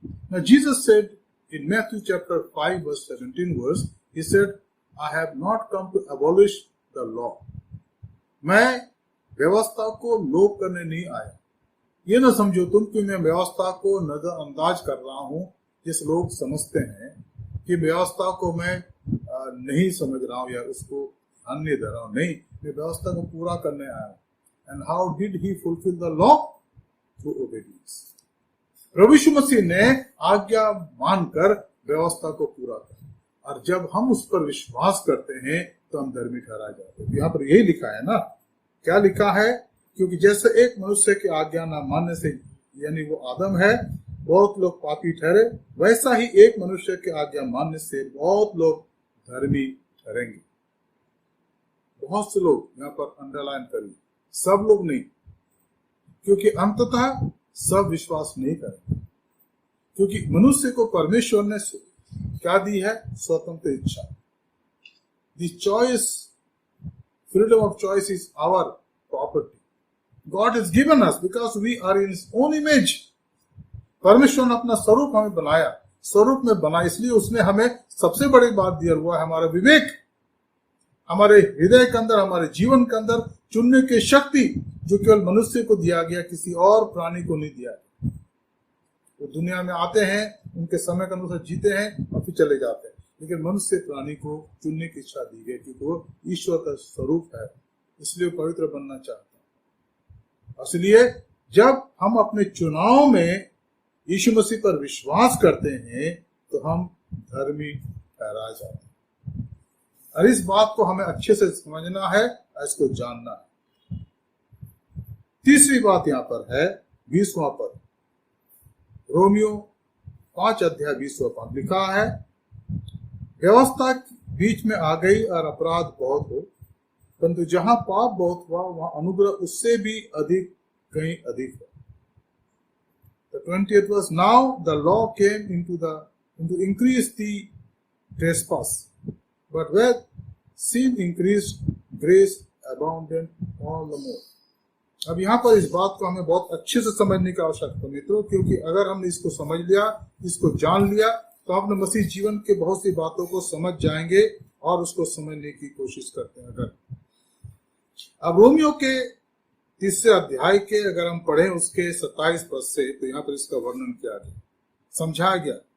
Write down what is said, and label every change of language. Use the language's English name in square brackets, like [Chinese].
[English] Now Jesus said in Matthew chapter 5 verse 17, he said, I have not come to abolish the law. [Hindi] मैं व्यवस्था को लोप करने नहीं आया। ये ना समझो तुम कि मैं व्यवस्था को नजरअंदाज कर रहा हूं, जिस लोग समझते हैं कि व्यवस्था को मैं नहीं समझ रहा हूं या उसको ध्यान नहीं दे रहा हूं। नहीं, मैं व्यवस्था को पूरा करने आया हूं। [English] And how did he fulfil the law? Through obedience. [Hindi] प्रभु यीशु मसीह ने आज्ञा मानकर व्यवस्था को पूरा किया, और जब हम उस पर विश्वास करते हैं तो हम धर्मी ठहराए जाते हैं। यहाँ पर यही लिखा है ना, क्या लिखा है, क्योंकि जैसे एक मनुष्य की आज्ञा न मानने से, यानी वो आदम है, बहुत लोग पापी ठहरे, वैसा ही एक मनुष्य की आज्ञा मानने से बहुत लोग धर्मी ठहरेंगे। बहुत से लोग, यहाँ पर अंडरलाइन करिए, सब लोग नहीं, क्योंकि अंततः सब विश्वास नहीं करेंगे, क्योंकि मनुष्य को परमेश्वर ने क्या दी है? स्वतंत्र इच्छा। [English] The choice, freedom of choice is our property. God has given us because we are in His own image. [Hindi] परमेश्वर ने अपना स्वरूप हमें बनाया, स्वरूप में बना, इसलिए उसने हमें सबसे बड़ी बात दिया हुआ है हमारा विवेक, हमारे हृदय के अंदर, हमारे जीवन के अंदर चुनने की शक्ति, जो केवल मनुष्य को दिया गया, किसी और प्राणी को नहीं दिया। वो दुनिया में आते हैं, उनके समय के अनुसार जीते हैं और फिर चले जाते हैं, लेकिन मनुष्य प्राणी को चुनने की इच्छा दी गई, क्योंकि वो ईश्वर का स्वरूप है, इसलिए पवित्र बनना चाहते हैं। इसलिए जब हम अपने चुनाव में यीशु मसीह पर विश्वास करते हैं तो हम धर्मी ठहराए जाते हैं। और इस बात को हमें अच्छे से समझना है, इसको जानना है। तीसरी बात यहाँ पर है 20वां पद, रोमियो 5 अध्याय 20वां पद लिखा है, व्यवस्था बीच में आ गई और अपराध बहुत हो, परंतु जहां पाप बहुत हुआ वहां अनुग्रह उससे भी अधिक, कहीं अधिक है। [English] The 20th verse, now the law came into increase the trespass, but where sin increased, grace abounded all the more. [Hindi] अब यहाँ पर इस बात को हमें बहुत अच्छे से समझने की आवश्यकता है मित्रों, क्योंकि अगर हमने इसको समझ लिया, इसको जान लिया, तो अपने मसीह जीवन के बहुत सी बातों को समझ जाएंगे और उसको समझने की कोशिश करते हैं। अगर अब रोमियो के 3 अध्याय के अगर हम पढ़ें उसके 27 पद से, तो यहाँ पर इसका वर्णन किया गया, समझाया गया।